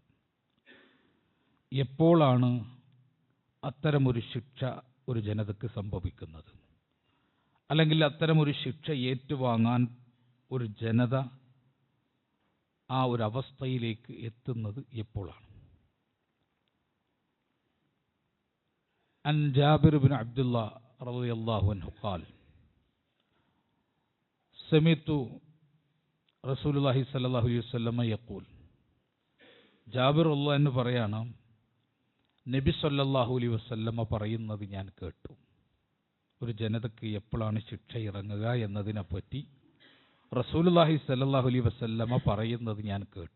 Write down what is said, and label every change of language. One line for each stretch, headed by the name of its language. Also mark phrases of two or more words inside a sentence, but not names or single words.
Malayalam: എപ്പോഴാണ് അത്തരമൊരു ശിക്ഷ ഒരു ജനതയ്ക്ക് സംഭവിക്കുന്നത്, അല്ലെങ്കിൽ അത്തരമൊരു ശിക്ഷ ഏറ്റുവാങ്ങാൻ ഒരു ജനത ആ ഒരു അവസ്ഥയിലേക്ക് എത്തുന്നത് എപ്പോഴാണ്?
Arabic: عن جابر بن عبد الله رضي الله عنه قال سمعت رسول الله صلى الله عليه وسلم يقول.
Malayalam: ജാബിർ
Arabic: رضي الله عنه
Malayalam: പറയാണ്, നബി
Arabic: صلى الله عليه وسلم
Malayalam: പറയുന്നത് ഞാൻ കേട്ടു. ഒരു ജനതയ്ക്ക് എപ്പോഴാണ് ശിക്ഷ ഇറങ്ങുക എന്നതിനെപ്പറ്റി റസൂലുള്ളാഹി
Arabic: صلى الله عليه وسلم
Malayalam: പറയുന്നത് ഞാൻ കേട്ടു.